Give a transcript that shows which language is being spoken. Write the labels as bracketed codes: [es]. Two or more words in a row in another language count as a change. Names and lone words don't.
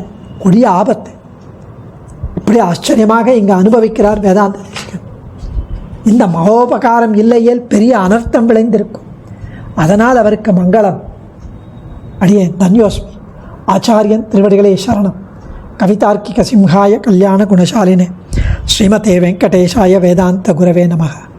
[ta] கொடிய ஆபத்து. இப்படி ஆச்சரியமாக இங்கு அனுபவிக்கிறார் வேதாந்த. இந்த மகோபகாரம் இல்லையேல் பெரிய அனர்த்தம் விளைந்திருக்கும். அதனால் அவருக்கு மங்களம். அடியேன் தன்யோஸ்மி. ஆச்சாரியன் திருவடிகளே சரணம். [sa] कवितार्किक सिंहाय कल्याण गुणशालिने श्रीमते वेङ्कटेशाय वेदान्त गुरवे नमः.